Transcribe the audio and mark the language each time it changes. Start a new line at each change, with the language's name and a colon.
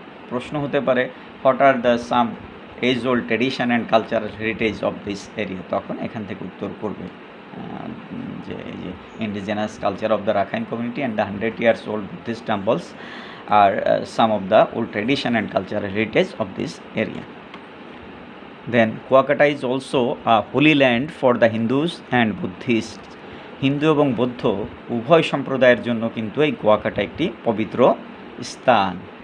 Bangla: প্রশ্ন হতে পারে
English: what are the some age old tradition and cultural heritage of this area,
Bangla: তখন এখান থেকে উত্তর করবে যে এই যে
English: Indigenous culture of the Rakhine community and the 100 years old Buddhist temples are some of the old tradition and cultural heritage of this area. Then Kuakata is also a holy land for the Hindus and Buddhists.
Bangla: Hindu এবং বৌদ্ধ উভয় সম্প্রদায়ের জন্য কিন্তু এই কুয়াকাটা একটি পবিত্র স্থান।